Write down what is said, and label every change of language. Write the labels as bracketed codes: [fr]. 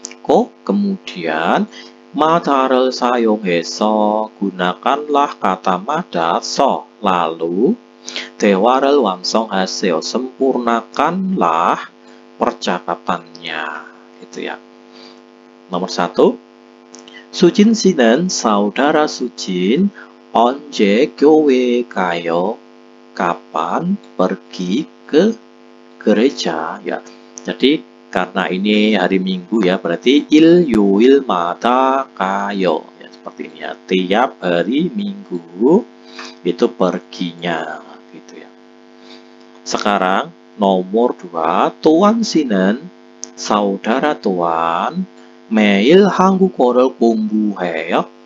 [id] Kok kemudian [ko] 마다를 사용해서 [id] gunakanlah kata mada so, lalu [ko] 대화를 완성하세요, [id] sempurnakanlah percakapannya gitu ya. Nomor 1, [ko] 수진 씨는 [id] saudara Sujin [ko] 언제 교회 가요? [id] Kapan pergi ke gereja ya. Jadi karena ini hari Minggu ya, berarti [ko] 일요일마다 가요 [id] ya, seperti ini ya. Tiap hari Minggu itu perginya gitu ya. Sekarang nomor 2, Tuan 씨는 saudara Tuan [ko] 매일 한국어를 공부해요?